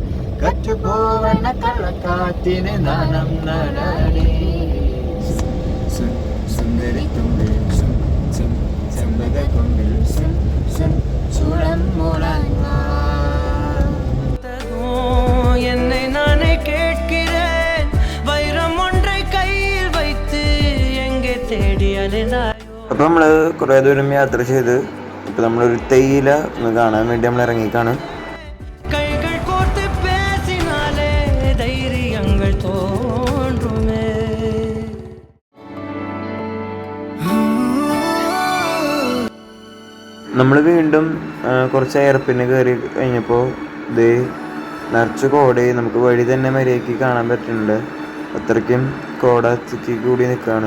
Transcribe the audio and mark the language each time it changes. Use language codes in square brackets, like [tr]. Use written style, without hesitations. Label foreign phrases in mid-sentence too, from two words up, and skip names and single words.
[ml] കറ്റുപോവണ കള്ളക്കാറ്റിന് നാണം നടടി. സുന്ദരി തുമ്പി ചെമ്പക കൊമ്പിൽ സുൻ സുൻ ചൂളം മൂളൻ. [ta] என்னை நானே கேட்கிறேன், வைரம் ஒன்றை கையில் வைத்து எங்கே தேடி அலைந்தாயோ. [ml] അപ്പം നമ്മൾ കുറേ ദൂരം യാത്ര ചെയ്ത് ഇപ്പം നമ്മളൊരു തേയില ഒന്ന് കാണാൻ വേണ്ടി നമ്മൾ ഇറങ്ങിക്കാണ്. [ta] கைகள் கோர்த்து பேசினாலே தைரியங்கள் தோன்றுமே. [ml] നമ്മൾ വീണ്ടും കുറച്ച് എയർപിന്ന് കയറി കഴിഞ്ഞപ്പോൾ ഇത് നിറച്ച് കോട നമുക്ക് വഴി തന്നെ മര്യാദയ്ക്ക് കാണാൻ പറ്റുന്നുണ്ട്. അത്രയ്ക്കും കോട ചുറ്റി കൂടി നിൽക്കുകയാണ്.